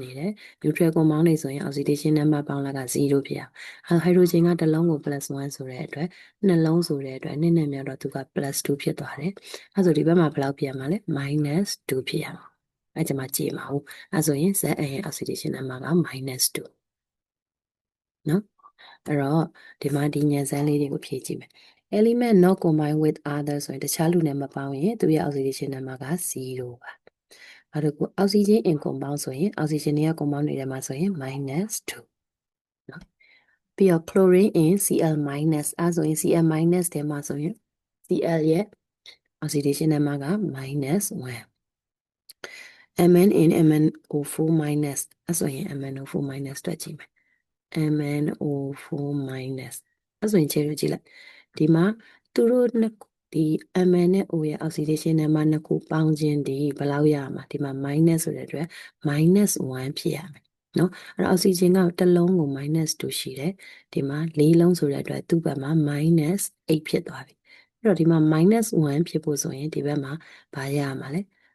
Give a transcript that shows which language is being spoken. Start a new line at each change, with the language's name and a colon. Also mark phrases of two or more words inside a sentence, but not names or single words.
Burmese: နေတယ်
English: neutral compound
Burmese: တွေဆိုရင်
English: oxidation number
Burmese: ပေါင်းလက်က0ဖြစ်အောင် hydrogen ကတစ်လုံးကို +1 ဆိုတဲ့အတွက်နှလုံးဆိုတဲ့အတွက်နှစ်နဲ့မြောက်တော့သူက +2 ဖြစ် သွားတယ်အဲ့ဆိုဒီဘက်မှာဘယ်လောက်ဖြစ်ရမှာလဲ -2 ဖြစ်ရမှာအဲ့ကျမှကြည့်မှာဟုတ်အဲ့ဆိုရင် Zn ရဲ့ oxidation number က-2နော်အဲ့တော့ဒီမှာဒီညံစမ်းလေးတွေကိုဖြည့်ကြည့်မယ်
English: element not combined with
Burmese: other ဆိုရင်တခြားလူနဲ့မပေါင်းရင်သူရဲ့
English: oxidation number
Burmese: က0ပါအဲ့တော့
English: oxygen in compound
Burmese: ဆိုရင် oxygen တွေက compound တွေထဲမှာဆိုရင် -2 နော်ပြီးတော့
English: chlorine in Cl-
Burmese: အဲ့ဆိုရင် Cl- ထဲမှာဆိုရင် Cl ရဲ့
English: oxidation number
Burmese: က-1
English: Mn in MnO4-
Burmese: အဲ့ဆိုရင် MnO4- တွက်ကြည့်မယ် MnO4- အဲ့ဆိုရင်ခြေလို့ကြည့်လိုက်ဒီမှာသူတို့နှစ်ဒီ Mn နဲ့ O ရဲ့
English: oxidation number
Burmese: နှစ်ခုပေါင်းခြင်းဒီဘယ်လောက်ရမှာဒီမှာ minus ဆိုတဲ့အတွက် -1 ဖြစ်ရမယ်နော်အဲ့တော့ oxygen ကတစ်လုံးကို -2 ရှိတယ်ဒီမှာ၄လုံးဆိုတဲ့အတွက်သူ့ဘက်မှာ -8 ဖြစ်သွားပြီအဲ့တော့ဒီမှာ -1 ဖြစ်ဖို့ဆိုရင်ဒီဘက်မှာဘာရမှာလဲ